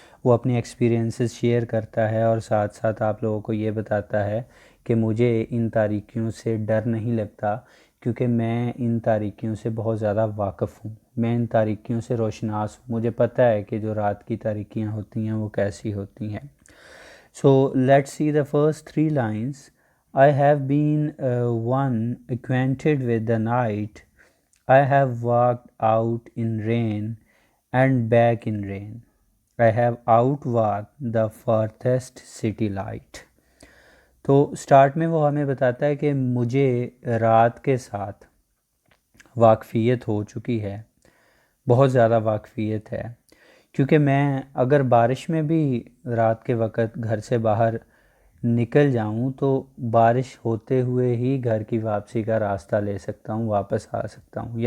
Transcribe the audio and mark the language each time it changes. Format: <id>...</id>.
<hi>वो अपनी experiences share करता है और साथ साथ आप लोगों को ये बताता है कि मुझे इन तारीकियों से डर नहीं लगता क्योंकि मैं इन तारीकियों से बहुत ज़्यादा वाकिफ़ हूँ, मैं इन तारीकियों से रोशनास हूँ, मुझे पता है कि जो रात की तारीकियाँ होती हैं वो कैसी होती हैं।</hi> <en>So let's see the first three lines. I have been one acquainted with the night. I have walked out in rain and back in rain. I have outwalked the farthest city light.</en> <hi>तो start में वो हमें बताता है कि मुझे रात के साथ वाकफ़ियत हो चुकी है, बहुत ज़्यादा वाकफ़ियत है, क्योंकि मैं अगर बारिश में भी रात के वक़्त घर से बाहर निकल जाऊं तो बारिश होते हुए ही घर की वापसी का रास्ता ले सकता हूं, वापस आ सकता हूं।</hi>